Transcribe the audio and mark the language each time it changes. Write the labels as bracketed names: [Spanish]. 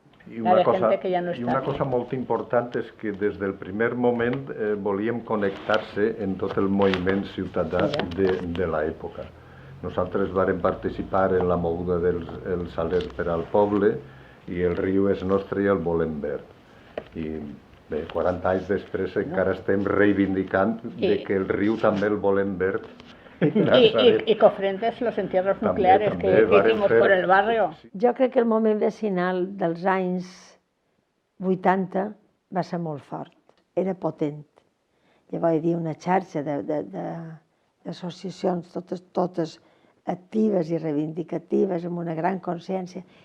[Catalan] I una cosa molt important és que des del primer moment volíem connectar-se en tot el moviment ciutadà de l'època. Nosaltres vàrem participar en la moguda del Saler per al poble i el riu és nostre i el volem verd. I bé, 40 anys després encara estem reivindicant que el riu també el volem verd. [Spanish] Y Cofrentes, los entierros nucleares que hicimos por el barrio. [Catalan] Jo crec que el moment vecinal dels anys 80 va ser molt fort, era potent. Llavors hi havia una xarxa d'associacions, totes actives i reivindicatives, amb una gran consciència.